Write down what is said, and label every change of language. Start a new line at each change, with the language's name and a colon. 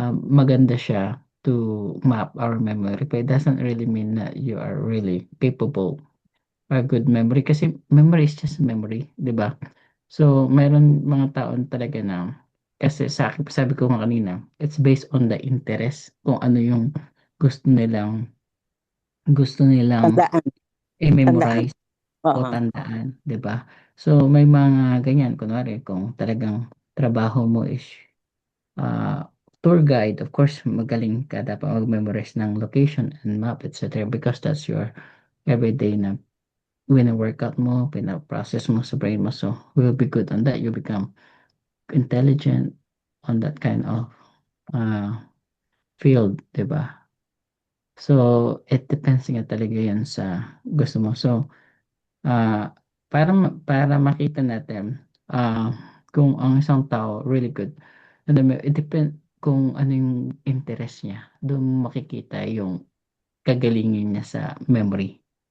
English: Maganda siya to map our memory, but it doesn't really mean that you are really capable or good memory kasi memory is just memory,
Filipino: di ba? So, mayroon mga taon talaga na kasi sa akin, sabi ko nga kanina,
English: it's based on the interest
Filipino: kung ano yung gusto nilang Tandaan. i-memorize o Oo. tandaan, 'di ba? So may mga ganyan kunwari kung talagang trabaho mo
English: is tour guide, of course
Filipino: magaling ka dapat mag-memorize ng location and map, etc.
English: because that's your everyday
Filipino: na wina-workout mo, pina-process mo sa brain mo.
English: So will be good on that. You become intelligent on that kind of field, 'di ba?
Filipino: So it depends nga talaga yan sa gusto mo. So para makita natin kung ang isang tao
English: really good, it depend
Filipino: kung ano yung interest niya. Doon mo makikita yung kagalingin niya sa memory.